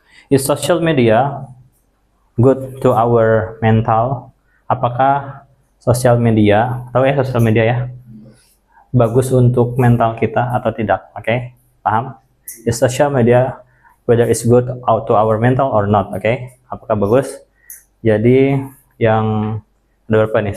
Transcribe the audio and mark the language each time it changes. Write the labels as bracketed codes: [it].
[en] Is social media good to our mental? [id] Apakah sosial media, tahu ya sosial media ya, bagus untuk mental kita atau tidak? Oke, paham? [en] Is social media whether it's good to our mental or not? [id] Oke, apakah bagus? Jadi yang ada berapa nih?